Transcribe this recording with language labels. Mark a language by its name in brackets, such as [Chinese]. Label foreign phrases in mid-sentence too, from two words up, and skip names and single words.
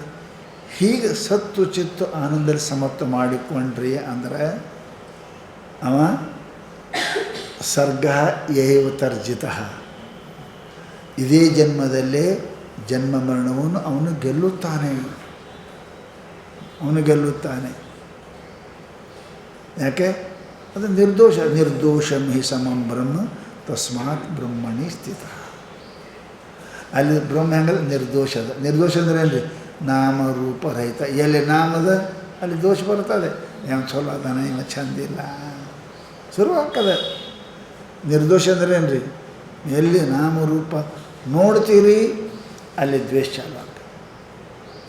[Kannada] ಹೀಗೆ ಸತ್ತು ಚಿತ್ತು ಆನಂದದಲ್ಲಿ ಸಮತ್ವ ಮಾಡಿಕೊಂಡ್ರಿ ಅಂದರೆ [Sanskrit] ಅವ ಸರ್ಗ ಯೈವ ತರ್ಜಿತ. [Kannada] ಇದೇ ಜನ್ಮದಲ್ಲೇ ಜನ್ಮ ಮರಣವನ್ನು ಅವನು ಗೆಲ್ಲುತ್ತಾನೆ. ಯಾಕೆ? ಅದು [Sanskrit] ನಿರ್ದೋಷಂ ಹಿ ಸಮಂ ಬ್ರಹ್ಮ ತಸ್ಮಾತ್ ಬ್ರಹ್ಮಣಿ ಸ್ಥಿತ. [Kannada] ಅಲ್ಲಿ ಬ್ರಹ್ಮ ಹೆಂಗದ? ನಿರ್ದೋಷ ಅಂದ್ರೆ ಏನು ರೀ? ನಾಮರೂಪ ರಹಿತ. ಎಲ್ಲಿ ನಾಮದ ಅಲ್ಲಿ ದೋಷ ಬರ್ತದೆ. ಏನು ಚಲೋ ಅದಾನೆ, ಇವ ಚಂದಿಲ್ಲ, ಶುರು ಆಗ್ತದೆ. ನಿರ್ದೋಷ ಅಂದ್ರೆ ಏನು ರೀ? ಎಲ್ಲಿ ನಾಮರೂಪ ನೋಡ್ತೀರಿ ಅಲ್ಲಿ ದ್ವೇಷ ಚಾಲು ಆಗ್ತದೆ.